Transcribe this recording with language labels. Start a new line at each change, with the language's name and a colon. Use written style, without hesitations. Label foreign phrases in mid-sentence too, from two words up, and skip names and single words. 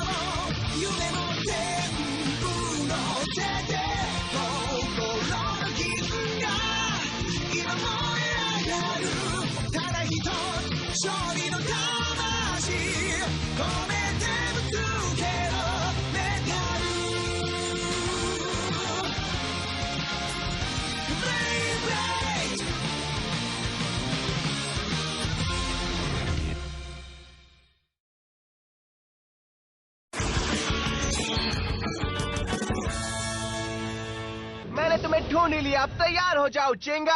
Japanese: 夢も全部乗せて心の傷が今燃え上がるただ一つ勝利の魂込めてぶつけろメダル Baby
Hindi: मैंने तुम्हें ढूंढ ही लिया, अब तैयार हो जाओ चेंगा।